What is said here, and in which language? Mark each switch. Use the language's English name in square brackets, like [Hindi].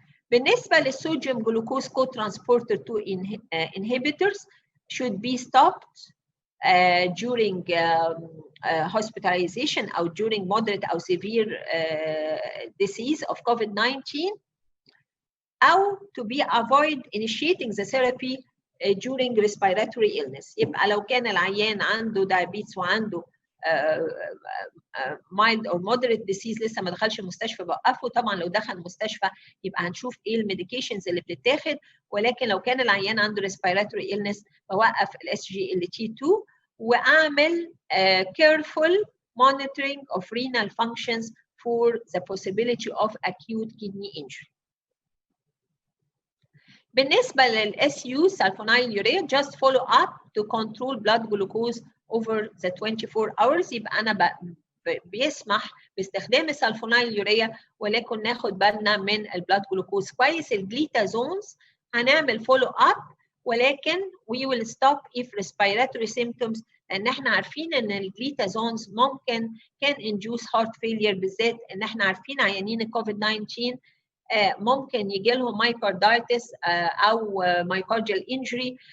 [Arabic] بالنسبة للصوديوم جلوكوز [English] co-transporter 2 inhibitors should be stopped during hospitalization أو during moderate أو severe disease of COVID-19. أو to be avoid initiating the therapy during respiratory illness. [Arabic] يبقى لو كان العيان عنده diabetes وعنده [English] mild or moderate disease [Arabic] لسه ما دخلش المستشفى بوقفه. طبعا لو دخل المستشفى يبقى هنشوف ايه الميديكيشنز اللي بتتاخد، ولكن لو كان العيان عنده [English] respiratory illness [Arabic] بوقف SGLT2 واعمل [English] careful monitoring of renal functions for the possibility of acute kidney injury. بالنسبة للSU sulfonylurea just follow up to control blood glucose over the 24 hours. [Arabic] يبقى أنا بيسمح باستخدام السلفونيليوريا ولكن ناخد بالنا من البلاد جلوكوز كويس. الجليتازونز هنعمل follow up ولكن [English] we will stop if respiratory symptoms، [Arabic] لأن احنا عارفين إن الجليتازونز ممكن [English] can induce heart failure، [Arabic] بالذات إن احنا عارفين عيانين الكوفيد-19 ممكن يجي لهم مايكاردايتس او مايكارديال انجري.